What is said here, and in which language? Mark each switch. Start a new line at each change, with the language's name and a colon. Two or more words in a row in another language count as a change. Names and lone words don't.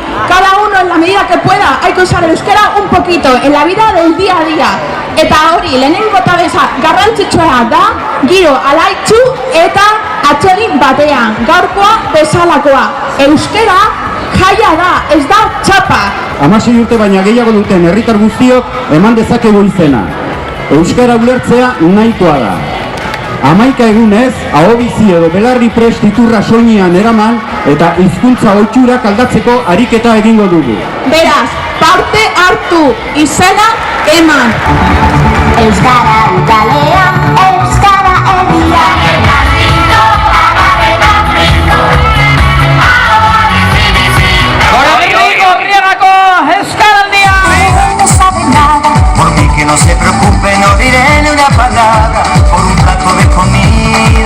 Spanish: Cada uno en la medida que pueda hay que usar el euskera un poquito en la vida del día a día.
Basque: Eta hori lehenengo eta garrantzitsua da giro alaitzu eta atsegin batean gaurkoa bezalakoa. Euskera jaia da, ez da txapa. 16 urte baina gehiago duten herritar guztiok eman dezakegu izena. Euskara ulertzea nahikoa da. 11 egunez, ahobizi edo belarri prest iturra soinean eraman eta hizkuntza ohiturak aldatzeko ariketa egingo dugu. Beraz, parte hartu, izena eman. Euskara udalea, euskara egia.
Spanish: Por mí que no se preocupe, no diré ni una palabra por un plato de comida.